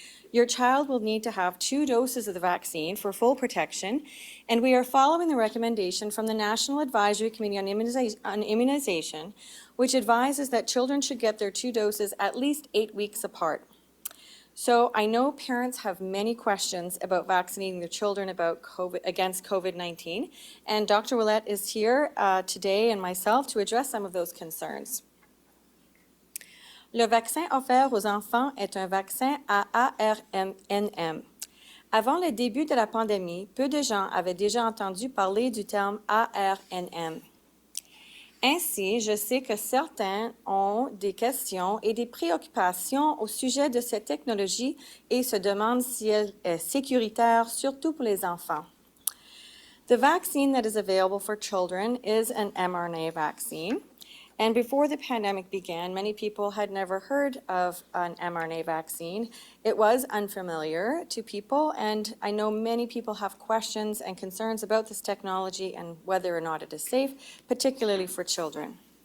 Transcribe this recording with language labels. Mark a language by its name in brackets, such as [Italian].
[English] Your child will need to have 2 doses of the vaccine for full protection, and we are following the recommendation from the National Advisory Committee on Immunization, which advises that children should get their 2 doses at least 8 weeks apart. So I know parents have many questions about vaccinating their children against COVID-19, and Dr. Willett is here today and myself to address some of those concerns. [French] Le vaccin offert aux enfants est un vaccin à ARNM. Avant le début de la pandémie, peu de gens avaient déjà entendu parler du terme ARNM. Ainsi, je sais que certains ont des questions et des préoccupations au sujet de cette technologie et se demandent si elle est sécuritaire, surtout pour les enfants. [English] The vaccine that is available for children is an mRNA vaccine. And before the pandemic began, many people had never heard of an mRNA vaccine. It was unfamiliar to people, and I know many people have questions and concerns about this technology and whether or not it is safe, particularly for children.